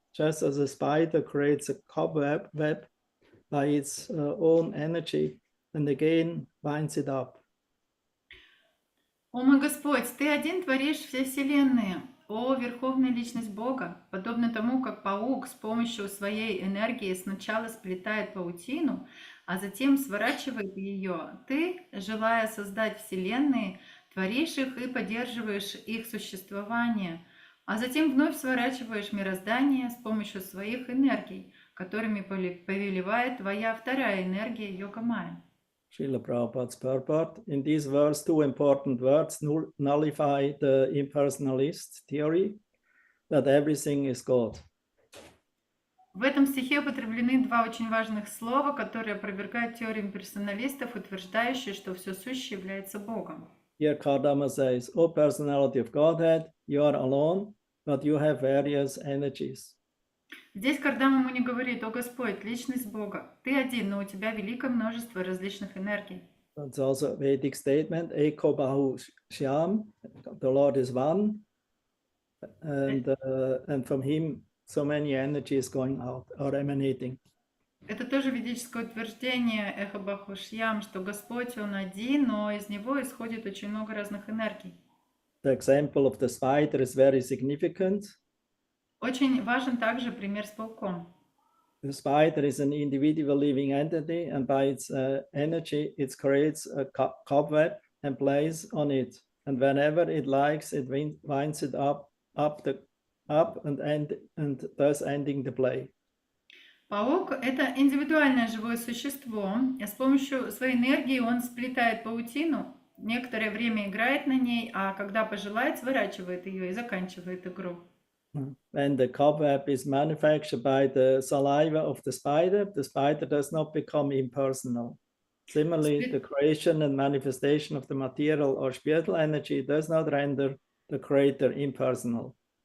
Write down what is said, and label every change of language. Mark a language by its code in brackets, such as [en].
[en] Just as a spider creates a cobweb by its own energy and again winds it up. [ru] О мой Господь, Ты один творишь все вселенные. О, Верховная Личность Бога, подобно тому, как паук с помощью своей энергии сначала сплетает паутину, а затем сворачивает ее, Ты, желая создать вселенные, творишь их и поддерживаешь их существование, а затем вновь сворачиваешь мироздание с помощью своих энергий, которыми повелевает Твоя вторая энергия Йога-майя. [en] Srila Prabhupada's purport. In these words, two important words nullify the impersonalist theory that everything is God. [ru] В этом стихе употреблены два очень важных слова, которые опровергают теорию имперсоналистов, утверждающие, что все сущее является Богом. [en] Here Kardama says, O personality of Godhead, you are alone, but you have various energies. [ru] Здесь Кардама Муни говорит: «О Господь, личность Бога, Ты один, но у Тебя великое множество различных энергий». [en] That's also a Vedic statement, [sa] Eko Bahu Shyam, [en] the Lord is one, and from him so many energies going out or emanating. [ru] Это тоже ведическое утверждение [sa] Эхо Бахушьям, [ru] что Господь, Он один, но из Него исходит очень много разных энергий. [en] The example of the spider is very significant. [ru] Очень важен также пример с пауком. [en] The spider is an individual living entity, and by its energy, it creates a cobweb and plays on it. And whenever it likes, it winds it up and thus ending the play. [ru] Паук – это индивидуальное живое существо. С помощью своей энергии он сплетает паутину, некоторое время играет на ней, а когда пожелает, сворачивает ее и заканчивает игру. [en] When the cobweb is manufactured by the saliva of the spider does not become impersonal. Similarly, the creation and manifestation of the material or spiritual energy does not render the creator impersonal.